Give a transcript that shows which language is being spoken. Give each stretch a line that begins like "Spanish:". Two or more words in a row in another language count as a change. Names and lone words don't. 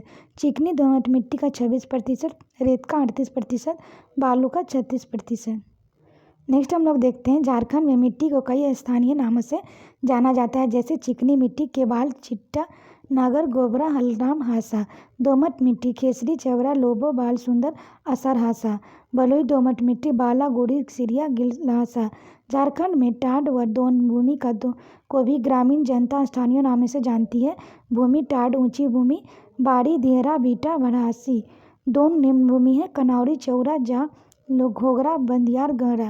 Hindi: चिकनी दोमट मिट्टी का 26%, रेत का 38%, बालू का 36%। नेक्स्ट हम लोग देखते हैं झारखंड में मिट्टी को कई स्थानीय नामों से जाना जाता है जैसे चिकनी मिट्टी केवाल, चिट्टा, नागर, गोबरा, हल्द्राम, हासा। दोमट मिट्टी खेसरी, चवरा, लोबो, बाल सुंदर, असर, हासा। बलुई दोमट मिट्टी बाला, गुड़ी, सिरिया, गिलहासा। झारखंड में टाड़ व दोन भूमि को भी ग्रामीण जनता स्थानीय नामों से जानती है। भूमि टाड़ ऊंची भूमि, बाड़ी, दिहरा, बीटा, भड़ासी। दोन निम्न भूमि है, कनौरी, चौरा, जा, घोगरा, बंदियार, गहरा।